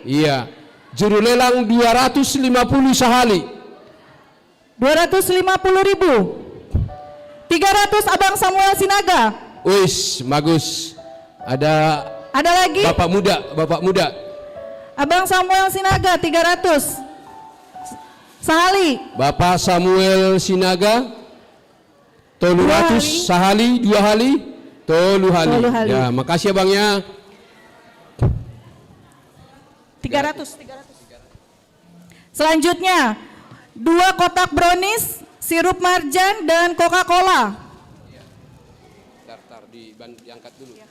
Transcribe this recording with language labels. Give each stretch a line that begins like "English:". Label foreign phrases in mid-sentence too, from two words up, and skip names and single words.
Indonesian: Iya. Juru lelang 250 sahali. 250.000. 300 Abang Samuel Sinaga. Wis, bagus. Ada lagi? Bapak muda. Abang Samuel Sinaga 300. Sahali. Bapak Samuel Sinaga 300 sahali,
Batak Simalungun: 2 hali, 3 hali. Tolu hali.
Indonesian: Ya, makasih ya Bang ya. 300. Selanjutnya 2 kotak brownies, sirup marjan dan Coca-Cola. Tar, diangkat dulu.